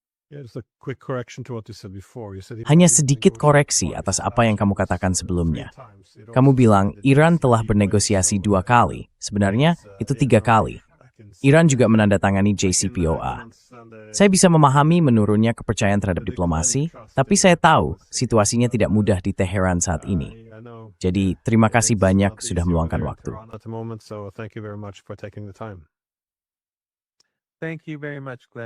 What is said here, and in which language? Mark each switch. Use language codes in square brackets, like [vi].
[en] Yeah, just a quick correction to what you said before. You said [id] Hanya sedikit koreksi atas apa yang kamu katakan sebelumnya. Kamu bilang Iran telah bernegosiasi 2 kali. Sebenarnya itu 3 kali. Iran juga menandatangani JCPOA. Saya bisa memahami menurunnya kepercayaan terhadap diplomasi, tapi saya tahu situasinya tidak mudah di Teheran saat ini. Jadi, terima kasih banyak sudah meluangkan waktu. [en] Thank you very much, Glenn.